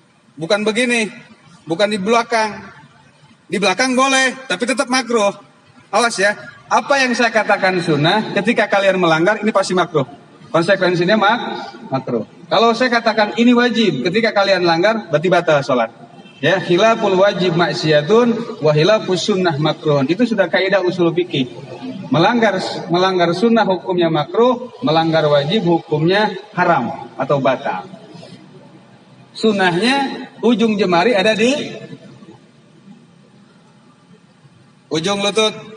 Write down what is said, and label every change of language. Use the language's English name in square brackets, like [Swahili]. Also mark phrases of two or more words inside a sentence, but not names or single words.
[Indonesian] Bukan begini, bukan di belakang. Di belakang boleh, tapi tetap makruh. Awas ya, apa yang saya katakan sunnah, ketika kalian melanggar, ini pasti makruh. Konsekuensinya makruh. Kalau saya katakan ini wajib, ketika kalian langgar, berarti batal sholat. [Arabic] خلاف الواجب معصية وخلاف السنة مكروه. [Indonesian] Itu sudah kaidah usul fikih. Melanggar sunnah hukumnya makruh, melanggar wajib hukumnya haram atau batal. Sunnahnya ujung jemari ada di ujung lutut.